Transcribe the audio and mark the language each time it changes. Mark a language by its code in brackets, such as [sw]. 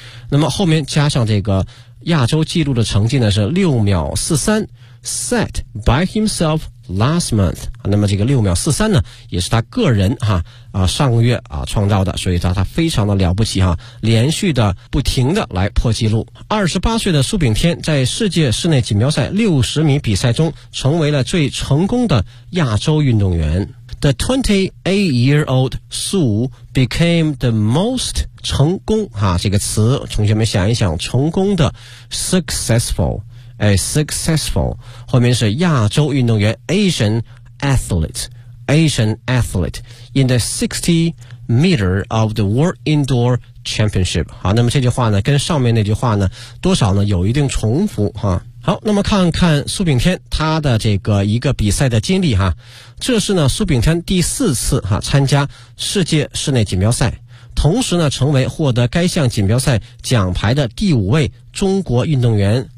[zh] 那么后面加上这个亚洲记录的成绩呢是6秒 43, [en] set by himself,last month, [zh] 那么这个6秒43呢也是他个人哈上个月创造的，所以他非常的了不起哈，连续的不停的来破纪录。 28岁的苏炳添在世界室内锦标赛60米比赛中成为了最成功的亚洲运动员。 [en] The 28-year-old 苏 became the most [zh] 成功哈，这个词同学们想一想，成功的 [en] successful,successful, [zh] 后面是亚洲运动员 [en] Asian athlete, Asian athlete, in the 60 meter of the World Indoor Championship. [zh] 好，那么这句话呢跟上面那句话呢多少呢有一定重复哈。好，那么看看苏炳添他的这个一个比赛的经历哈。这是呢苏炳添第四次哈参加世界室内锦标赛。同时呢成为获得该项锦标赛奖牌的第五位中国运动员。